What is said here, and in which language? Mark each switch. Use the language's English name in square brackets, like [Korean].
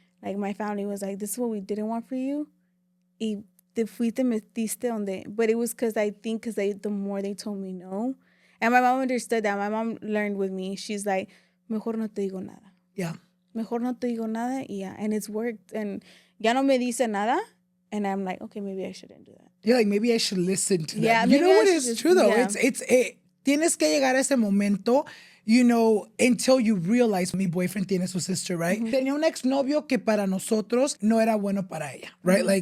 [English] Like, my family was like, this is what we didn't want for you. [Spanish] Y te fuiste metiste donde, [English] but it was because the more they told me no, and my mom understood that. My mom learned with me. [Spanish] She's like, mejor no te digo nada. [English] Yeah. [Spanish] Mejor no te digo nada. [English] Yeah, and it's worked. And [Spanish] ya no me dice nada, [English] and I'm like, okay, maybe I shouldn't do that. You're like, maybe I should listen to that. Yeah, you know what is true though? Yeah. [Spanish] Tienes que llegar a ese momento. [English] Until you realize [Spanish] mi boyfriend tiene su sister, [English] right? Mm-hmm. [Spanish] Tenía un exnovio que para nosotros no era bueno para ella, [English] right? Mm-hmm.